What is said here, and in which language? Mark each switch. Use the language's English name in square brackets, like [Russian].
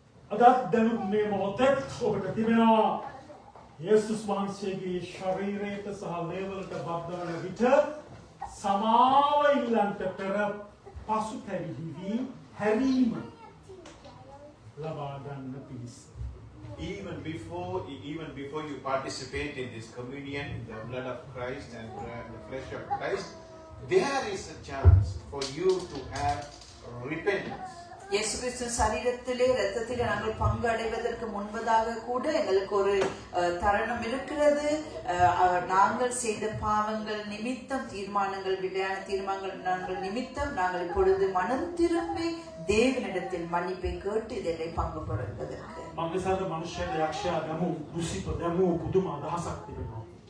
[Sinhala] අදත් දැනුත් මේ මොහොතේ ඔබට තිබෙනවා යේසුස් වහන්සේගේ ශරීරයට සහ ලේවලට බද්ධවන විට සමාව ඉල්ලන්ට පෙර පසුතැවිලි වී හැරීම ලබා ගන්න පිණිස. [English] Even before you participate in this communion, the blood of Christ and the flesh of Christ, there is a chance for you to have repentance. [Tamil] இயேசு கிறிஸ்து சரீரத்திலே இரத்தத்திலே நாங்கள் பங்கு அடைவதற்கு முன்பதாக கூட எங்களுக்கு ஒரு தருணம் இருக்கிறது. நாங்கள் செய்த பாவங்கள் நிமித்தம் தீர்மானங்கள் விளையான தீர்மானங்கள் நிமித்தம் நாங்கள் இப்பொழுது மனம் திரும்பி தேவனிடத்தில் மன்னிப்பை கேட்டு இதிலே பங்கு பெறுவதற்கு. මංගසාර මනුෂ්‍ය යක්ෂයා දමු දුසිත දමු පුදුම අදහසක් තිබෙනවා.